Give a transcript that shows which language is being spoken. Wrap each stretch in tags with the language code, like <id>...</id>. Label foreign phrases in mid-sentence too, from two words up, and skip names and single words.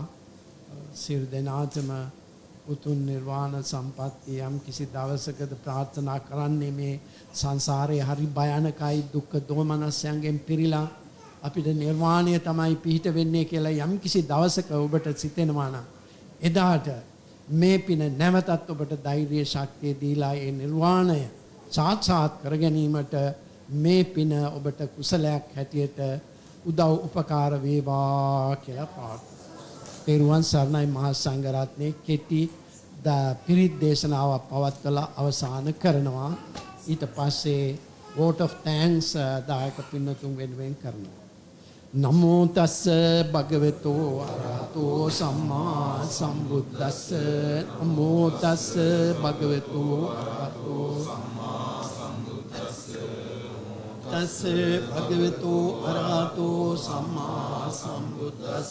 <si>සියලු දෙනාටම උතුම් නිර්වාණ සම්පත්තිය යම් කිසි දවසකද ප්‍රාර්ථනා කරන්නේ මේ සංසාරේ හරි භයානකයි දුක්ඛ දෝමනස්යන්ගෙන් පිරීලා අපිට නිර්වාණය තමයි පිහිට වෙන්නේ කියලා යම් කිසි දවසක ඔබට සිතෙනවා නම් එදාට මේ පින නැවතත් ඔබට ධෛර්ය ශක්තිය දීලා ඒ නිර්වාණය සාක්ෂාත් කර ගැනීමට මේ පින ඔබට කුසලයක් හැටියට උදව් උපකාර වේවා කියලා ප්‍රාර්ථනා. තෙරුවන් සරණයි. මහා සංඝරත්නයේ කෙටි පිරිත් දේශනාව පවත්වලා අවසන් කරනවා. ඊට පස්සේ</si> <en>vote of thanks</en> <si>දායක පින්වතුන් වෙනුවෙන් කරනවා.</si> <pi>නමෝ තස්ස භගවතු අරහතෝ සම්මා සම්බුද්දස්ස. නමෝ තස්ස භගවතු අරහතෝ සම්මා සම්බුද්දස්ස. තස්ස භගවතු අරහතෝ සම්මා සම්බුද්දස්ස.</pi>